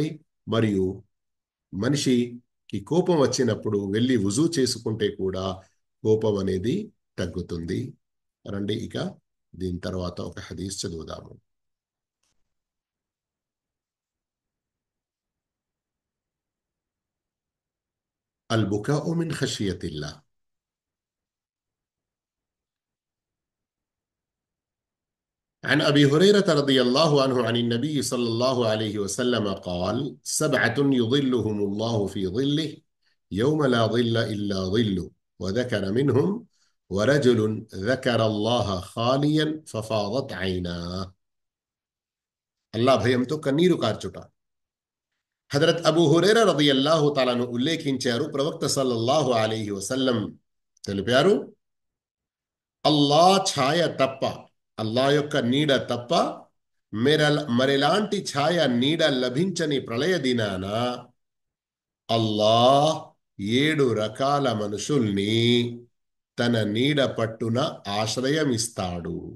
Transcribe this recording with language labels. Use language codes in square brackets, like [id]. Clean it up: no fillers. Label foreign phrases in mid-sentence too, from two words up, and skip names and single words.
[te] మరియు మనిషికి కోపం వచ్చినప్పుడు వెళ్ళి వుజూ చేసుకుంటే కూడా కోపం అనేది తగ్గుతుంది. రండి, ఇక దీని తర్వాత ఒక హదీస్ చదువుదాము. [ar] البكاء من خشية الله. عن أبي هريرة رضي الله عنه عن النبي صلى الله عليه وسلم قال: 7 يظلهم الله في ظله يوم لا ظل إلا ظله، وذكر منهم: ورجل ذكر الله خاليا ففاضت عيناه. [te] الله భయంతో కన్నీరు కార్చుట. హజరత్ అబూ హురైరా [ar] رضي الله تعالى عنه [te] ఉల్లేఖించారు. ప్రవక్త [ar] صلى الله عليه وسلم [te] తెలిపారు, అల్లా ఛాయ తప్ప, అల్లా యొక్క నీడ తప్ప మరెలాంటి ఛాయ నీడ లభించని ప్రళయ దినాన అల్లాహ్ 7 రకాల మనుషుల్ని తన నీడ పట్టున ఆశ్రయమిస్తాడు.